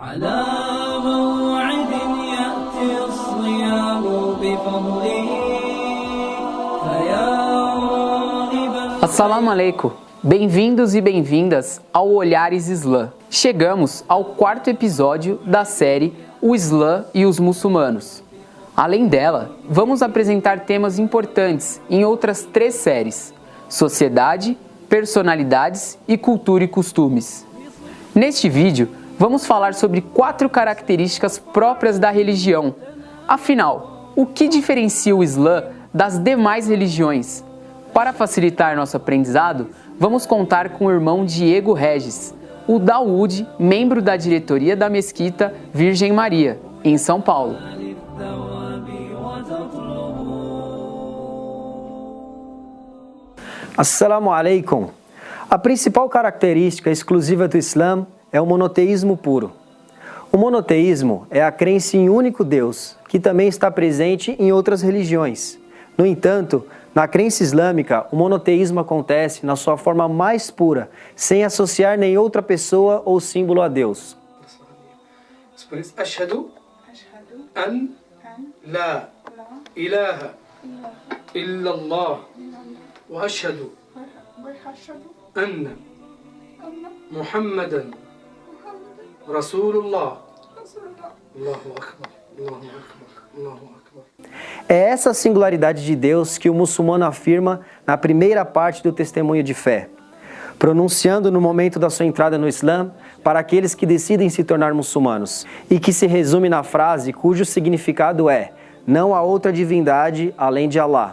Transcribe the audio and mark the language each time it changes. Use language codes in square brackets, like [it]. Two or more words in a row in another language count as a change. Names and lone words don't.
[ar] على موعد يأتي الصيام بفضله فيا راغبا. السلام عليكم. [pt] Bem-vindos e bem-vindas ao Olhares Islã. Chegamos ao quarto episódio da série O Islã e os Muçulmanos. Além dela, vamos apresentar temas importantes em outras 3 séries: sociedade, personalidades e cultura e costumes. Neste vídeo, vamos falar sobre 4 características próprias da religião. Afinal, o que diferencia o Islã das demais religiões? Para facilitar nosso aprendizado, vamos contar com o irmão Diego Regis, o Daoud, membro da diretoria da Mesquita Virgem Maria, em São Paulo. [ar] السلام عليكم. [pt] A principal característica exclusiva do Islã é o monoteísmo puro. O monoteísmo é a crença em um único Deus, que também está presente em outras religiões. No entanto, na crença islâmica, o monoteísmo acontece na sua forma mais pura, sem associar nem outra pessoa ou símbolo a Deus. [ar] أشهد أن لا إله إلا الله وأشهد أن محمدا رسول الله. الله أكبر، الله أكبر، الله أكبر. [pt] É essa singularidade de Deus que o muçulmano afirma na primeira parte do testemunho de fé, pronunciando no momento da sua entrada no Islã para aqueles que decidem se tornar muçulmanos, e que se resume na frase cujo significado é: não há outra divindade além de Allah.